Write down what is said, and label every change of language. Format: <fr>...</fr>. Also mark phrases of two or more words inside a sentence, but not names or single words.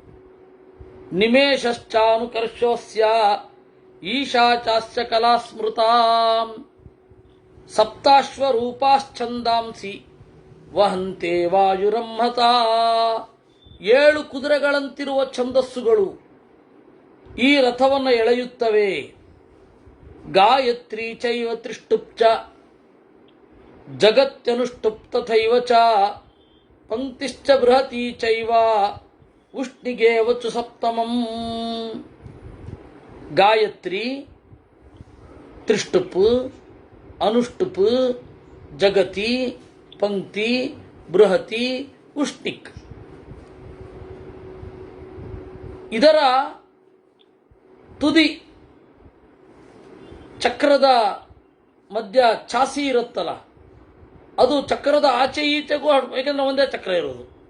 <sa>ನಿಮೇಶಶ್ಚಾನುಕರ್ಷೋಸ್ಯ ಈಶಾಚಾಸ್ಯ ಕಲಾ ಸ್ಮೃತಾಂ ಸಪ್ತಾಶ್ವರೂಪಾಶ್ಚಂದಾಂಸಿ ವಹಂತೆ ವಾಯುರಂಹತಾ.</sa> <kn>7 ಕುದುರೆಗಳಂತಿರುವ ಛಂದಸ್ಸುಗಳು ಈ ರಥವನ್ನು ಎಳೆಯುತ್ತವೆ.</kn> <sa>ಗಾಯತ್ರಿ ಚೈವ ತ್ರಿಷ್ಟುಪ್ಚ ಜಗತ್ಯನುಷ್ಟುಪ್ ತಥೈವ ಚ ಪಂಕ್ತಿಶ್ಚ ಬೃಹತಿ ಚೈವ ಉಷ್ಣಿಗೇವ ಚ ಸಪ್ತಮಂ.</sa> <kn>ಗಾಯತ್ರಿ, ತ್ರಿಷ್ಟುಪ್, ಅನುಷ್ಟುಪ್, ಜಗತಿ, ಪಂಕ್ತಿ, ಬೃಹತಿ, ಉಷ್ಣಿಕ್. ಇದರ ತುದಿ ಚಕ್ರದ ಮಧ್ಯ ಚಾಸಿ ಇರುತ್ತಲ್ಲ, ಅದು ಚಕ್ರದ ಆಚೆ ಈಚೆಗೂ, ಯಾಕೆಂದ್ರೆ ಒಂದೇ ಚಕ್ರ ಇರೋದು.</kn>